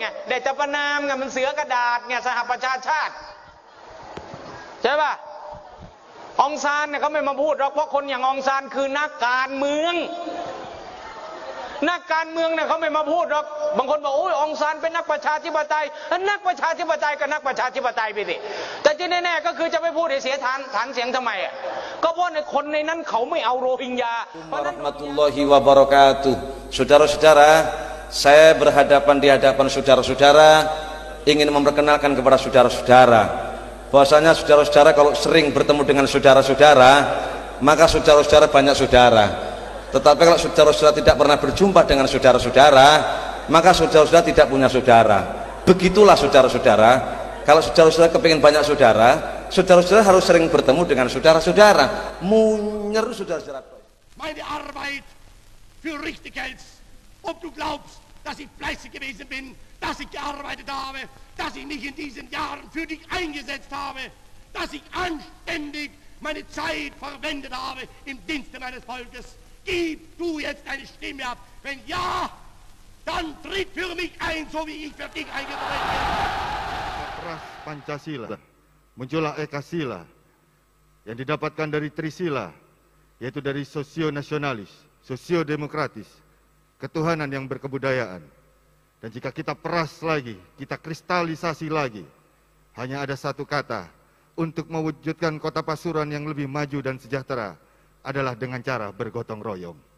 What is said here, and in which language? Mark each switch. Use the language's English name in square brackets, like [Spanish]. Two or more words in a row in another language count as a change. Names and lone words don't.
[Thai] ได้แต่ประนามไงมันเสือกระดาษไงสหประชาชาติใช่ป่ะองซานเนี่ยเขาไม่มาพูดหรอกเพราะคนอย่างองซานคือนักการเมืองเนี่ยเขาไม่มาพูดหรอกบางคนบอกโอ้ยองซานเป็นนักประชาธิปไตยนักประชาธิปไตยก็นักประชาธิปไตยไปสิแต่ที่แน่ๆก็คือจะไปพูดให้เสียฐานเสียงทำไมอ่ะก็เพราะในคนในนั้นเขาไม่เอาโรฮิงญา [Arabic] ورحمة الله وبركاته. [Indonesian] Saudara-saudara, saya berhadapan di hadapan saudara-saudara ingin memperkenalkan kepada saudara-saudara bahwasanya saudara-saudara kalau sering bertemu dengan saudara-saudara maka saudara-saudara banyak saudara. Tetapi kalau saudara-saudara tidak pernah berjumpa dengan saudara-saudara, maka saudara-saudara tidak punya saudara. Begitulah saudara-saudara. Kalau saudara-saudara kepingin banyak saudara, saudara-saudara harus sering bertemu dengan saudara-saudara. Menyeru saudara-saudara. [German] Meine Arbeit für richtig hältst. Ob du glaubst, dass ich fleißig gewesen bin, dass ich gearbeitet habe, dass ich mich in diesen Jahren für dich eingesetzt habe, dass ich anständig meine Zeit verwendet habe im Dienste meines Volkes. Gib du jetzt deine Stimme ab. Wenn ja, dann tritt für mich ein, so wie ich für dich eingetreten bin. [Indonesian] Keras Pancasila, muncullah Ekasila yang didapatkan dari Trisila, yaitu dari sosio-nasionalis, sosio-demokratis, ketuhanan yang berkebudayaan. Dan jika kita peras lagi, kita kristalisasi lagi, hanya ada satu kata untuk mewujudkan kota Pasuruan yang lebih maju dan sejahtera adalah dengan cara bergotong royong.